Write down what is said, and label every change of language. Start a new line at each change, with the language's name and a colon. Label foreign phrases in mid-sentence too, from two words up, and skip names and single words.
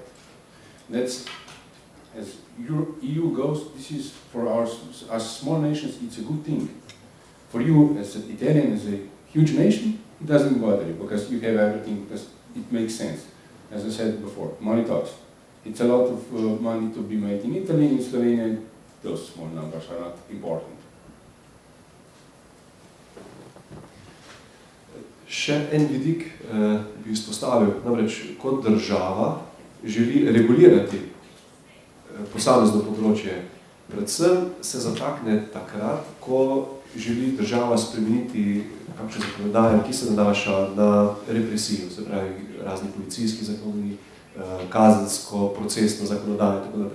English: That's, as EU goes, this is for as small nations, it's a good thing. For you, as an Italian, as a huge nation, it doesn't bother you, because you have everything, because it makes sense. As I said before, money talks. It's a lot of money to be made in Italy, in Slovenia, those small numbers are not important.
Slovenian: Še en vidik bi izpostavil, namreč kot država želi regulirati posamezno področje. Predvsem se zatakne takrat, ko želi država spremeniti kakšne zakonodaje, ki se nanaša na represijo, se pravi razni policijski zakoni, kazensko, procesno zakonodajo in tako naprej.